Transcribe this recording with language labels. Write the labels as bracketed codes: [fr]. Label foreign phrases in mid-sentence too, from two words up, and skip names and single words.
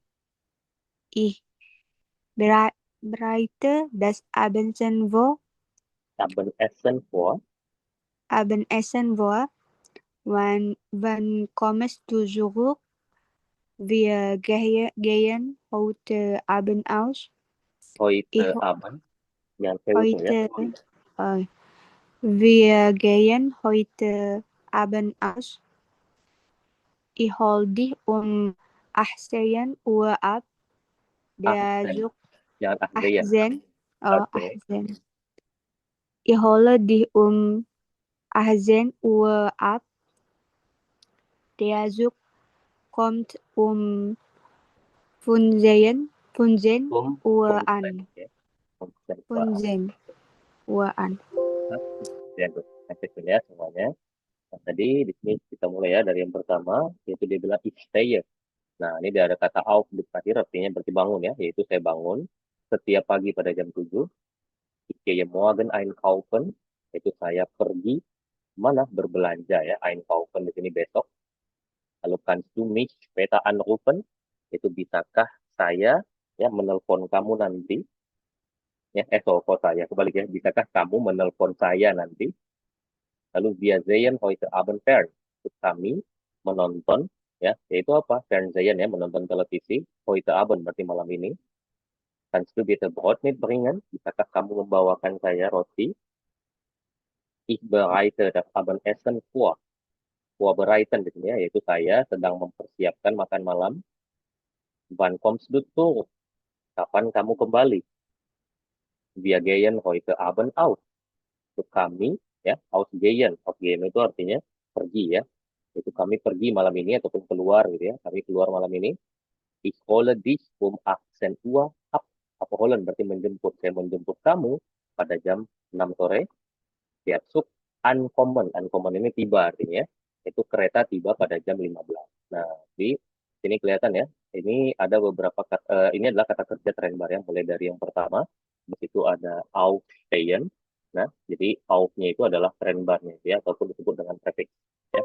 [de] Ich bereite das Abendessen vor. Abendessen vor. Wann kommst du zurück? Wir gehen heute Abend aus. Ich Heute Abend. [id] Jangan PU tuh ya. [de] heute, äh, Wir gehen heute Abend aus. Ich hol dich 18 Uhr ab. Der Ahsen. Zug [id] Jangan ahsen. [de] 18. Oh, [id] Oke. [de] 18. Ich hole dich 18 Uhr ab. Der Zug kommt 15 Uhr [id] Punten, [de] an. [id] ya. Punten, Pak. [de] 15 Uhr an. [id] Ya, good. Next ya semuanya. Nah, tadi di sini kita mulai ya dari yang pertama, yaitu dia bilang [de] ich stehe. [id] Nah, ini dia ada kata auf di terakhir, artinya berarti bangun ya, yaitu saya bangun setiap pagi pada jam 7. [de] Ich gehe morgen einkaufen, [id] yaitu saya pergi mana berbelanja ya, einkaufen di sini besok. [de] Lalu kannst du mich später anrufen, [id] itu bisakah saya ya menelpon kamu nanti ya, kok saya kebalik ya, bisakah kamu menelpon saya nanti. [de] Lalu wir sehen heute Abend fern, [id] itu kami menonton ya, yaitu apa, Fernsehen ya, menonton televisi, [de] heute Abend [id] berarti malam ini. [de] Kannst du bitte Brot mitbringen, [id] bisakah kamu membawakan saya roti. [de] Ich bereite das Abendessen vor, [id] vorbereiten di sini ya, yaitu saya sedang mempersiapkan makan malam. [de] Wann kommst du zurück, [id] kapan kamu kembali. [de] Wir gehen heute Abend aus, [id] itu kami ya, [de] ausgehen, ausgehen [id] itu artinya pergi ya, itu kami pergi malam ini ataupun keluar gitu ya, kami keluar malam ini. [de] Ich hole dich 18 Uhr ab. [id] Abholen berarti menjemput, saya menjemput kamu pada jam 6 sore. [de] Der Zug ankommen, ankommen [id] ini tiba artinya, itu kereta tiba pada jam 15. Nah, di sini kelihatan ya, ini ada beberapa kata, ini adalah kata kerja Trennbar ya, mulai dari yang pertama, di situ ada aufstehen. Nah, jadi auf-nya itu adalah Trennbarnya ya, ataupun disebut dengan prefix ya.